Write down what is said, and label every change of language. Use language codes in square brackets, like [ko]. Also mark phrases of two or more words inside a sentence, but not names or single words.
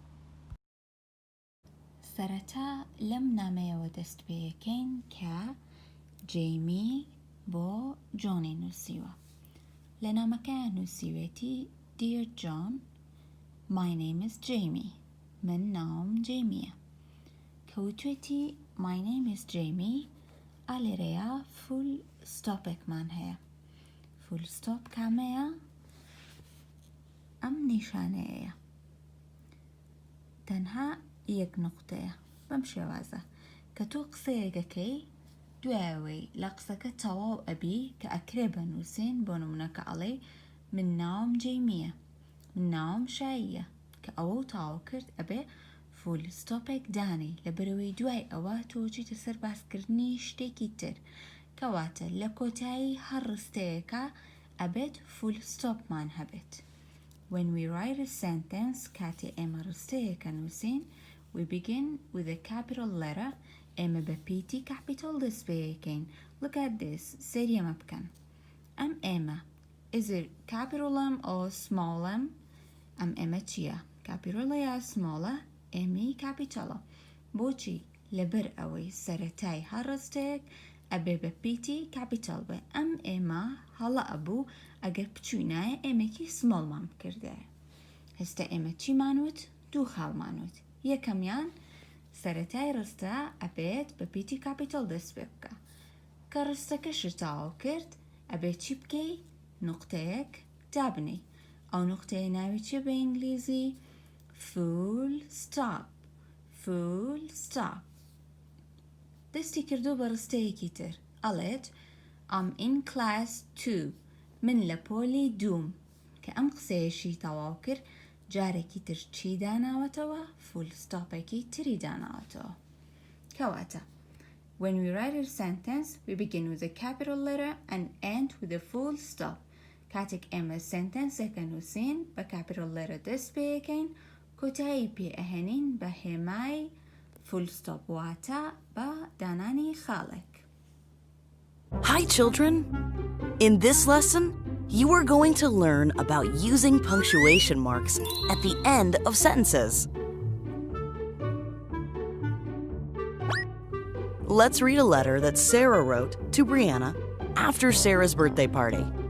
[ckb] سەرەتا لەم نامەیەوە دەست پێیەکەین کە جەیمی بۆ جۆنی نووسیوە. لە نامەکەیان نووسیوێتی [en] Dear John, My name is Jamie. [ckb] من ناوم جەیمیە. کەوتوێتی [en] My name is Jamie [ckb] ئالێرەیە [en] full stop [ckb] ێکمان هەیە. [en] full stop [ckb] کامەیە؟ ئەم نیشانەیە. تەنها یەک نقطەیە. بەم شێوازە کە تۆ قسەیەکەکەی دوایەوەی لە قسەکە تەواو ئەبی کە ئەکرێ بنووسین بۆ نمونەکە ئەڵێ من ناوم جەیمیە. من ناوم شاییە کە ئەوە و تاوا کرد ئەبێ [en] full stop [ckb] دانی لەبەرەوەی دوای ئەوە تۆ چیتە سەر باسکردنی شتێکی تر کەواتە لە کۆتایی هەر ڕستەیەکە ئەبێت [en] full stop [ckb] هەبێت. [en] When we write a sentence [ckb] کاتێ ئێمە ڕستەیەکە نووسین [en] we begin with a capital letter [ckb] ئێمە بە پیتی capital دەست پێیەکەین. [en] Look at this. [ckb] سەیری ئەمە بکەن. ئەم ئێمە [en] Is it capital M or small m? [ckb] ئەم ئێمە چییە؟ کاپیتۆڵە یا سمۆڵە؟ ئێمی کاپیتۆڵە. بۆچی؟ لەبەر ئەوەی سەرەتای هەر ڕستەیەک ئەبێ بە پیتی کاپیتۆڵ بێ. ئەم ئێمە هەڵە ئەبوو ئەگەر بچوونایە ئێمەکی سمۆڵمان بکردایە. هێستا ئێمە چیمانوت؟ دوو خاڵمانوت. یەکەمیان سەرەتای ڕستە ئەبێت بە پیتی کاپیتۆڵ دەست پێ بکە. کە ڕستەکەشت تاوا کرد ئەبێت چی بکەی؟ نقطەیەک دابنی. ئەو نقطەیە ناوی چیە بە ئینگلیزی؟ [en] full stop. full stop. [ckb] دەستی کردو بە ڕستەیەکی تر. ئەڵێت [en] I'm in class 2. [ckb] من لە پۆلی دووم. کە ئەم قسەیەشی تەواو کرد جارێکی تر چی داناوەتەوە؟ [en] full stop [ckb] ێکی تری داناوەتەوە. کەواتە [en] When we write a sentence, we begin with a capital letter and end with a full stop. [ckb] کاتێک ئێمە سنتەنسێکە نووسین بە [en] capital letter [ckb] دەست پێیەکەین کۆتایی پێ ئەهێنین بە هێمای [en] full stop [ckb] واتە بە دانانی خاڵێک. [en] Hi children! In this lesson, you are going to learn about using punctuation marks at the end of sentences. Let's read a letter that Sarah wrote to Brianna after Sarah's birthday party.